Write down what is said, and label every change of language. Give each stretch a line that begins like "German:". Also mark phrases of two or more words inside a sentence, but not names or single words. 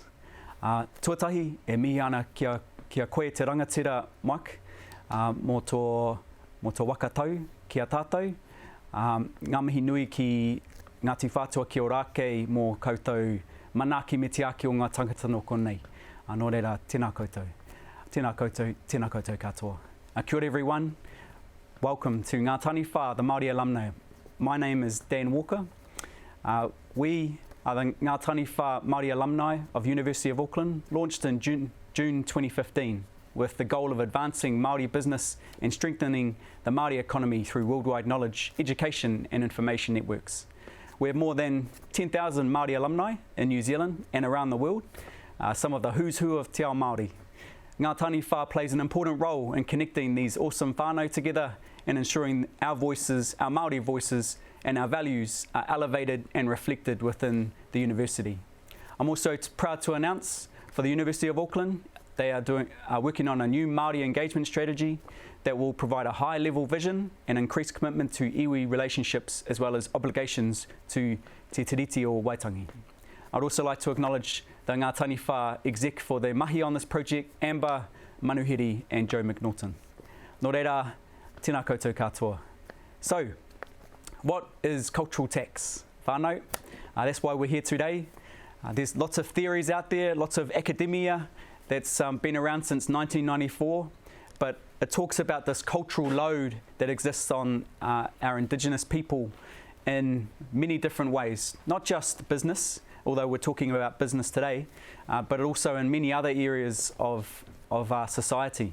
Māori: Tuatahi e mihi ana ki a koe te rangatira Mike, mō tō wakatau ki a tātou. Ngā mihi nui ki Ngāti Whātua ki o rākei mō koutou manaki me te ake o ngā tangata no konei. Nō reira, tēnā koutou. Tēnā koutou katoa. Kia ora
English: everyone. Welcome to Ngā Taniwha, the Māori alumni. My name is Dan Walker. We are the Ngā Taniwha Māori alumni of University of Auckland, launched in June 2015 with the goal of advancing Māori business and strengthening the Māori economy through worldwide knowledge, education and information networks. We have more than 10,000 Māori alumni in New Zealand and around the world, some of the who's who of
Māori: te ao Māori.
English: Ngā Taniwha plays an important role in connecting these awesome whānau together and ensuring our voices, our Māori voices and our values are elevated and reflected within the university. I'm also proud to announce for the University of Auckland, they are working on a new Māori engagement strategy that will provide a high-level vision and increased commitment to iwi relationships as well as obligations to te tiriti o Waitangi. I'd also like to acknowledge the Ngā Taniwha exec for their mahi on this project, Amber, Manuhiri and Joe McNaughton.
Māori: Nō reira, tēnā koutou katoa.
English: So, what is cultural tax? Whānau, that's why we're here today. There's lots of theories out there, lots of academia that's been around since 1994, but it talks about this cultural load that exists on our Indigenous people in many different ways, not just business, although we're talking about business today, but also in many other areas of our society.